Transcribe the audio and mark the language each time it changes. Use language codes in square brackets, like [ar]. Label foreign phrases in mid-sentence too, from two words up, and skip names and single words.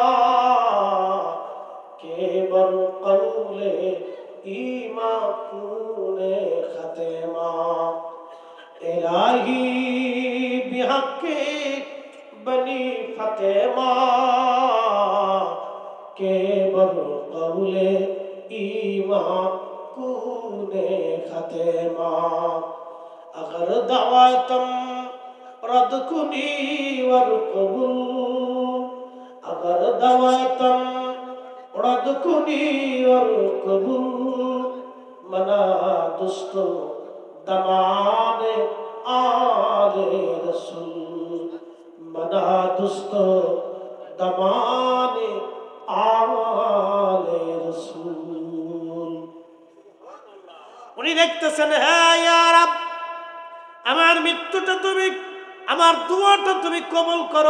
[fa] که بر قول ایمان کنی خاتمه، الهی به حق بنی فاطمه که بر قول ایمان کنی خاتمه, अगर دعوتم رد کنی ور قبول، اگر دعوتم رد کنی ور قبول، من و دست و دامان آل رسول, من و دست و دامان آل رسول. [bn] উনি দেখতেছেন, হ্যাঁ [ar] يا رب, [bn] আমার মৃত্যুটা তুমি, আমার দুয়াটা তুমি কবুল করো।